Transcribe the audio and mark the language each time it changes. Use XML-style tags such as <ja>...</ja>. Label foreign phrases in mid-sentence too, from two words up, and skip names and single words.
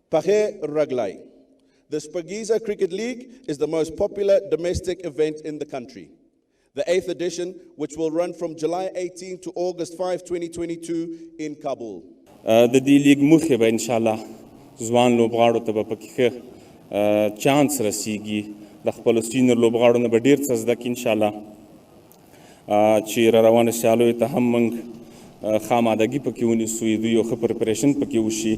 <en>Paghe Raglai. The Spagiza Cricket League is the most popular domestic event in the country. The 8th edition, which will run from July 18 to August 5, 2022 in Kabul.</en> <ps>د دې لیګ موخې به انشاءالله ځوان لوبغاړو ته به پکې چانس رسیږي د خپلو سینر لوبغاړو نه به ډېر څه زده کړي انشاءالله چې را روانو سیالیو ته هم موږ خامادګي پکې ونیسو دوی یو ښه پریپریشن پکې وشي.</ps>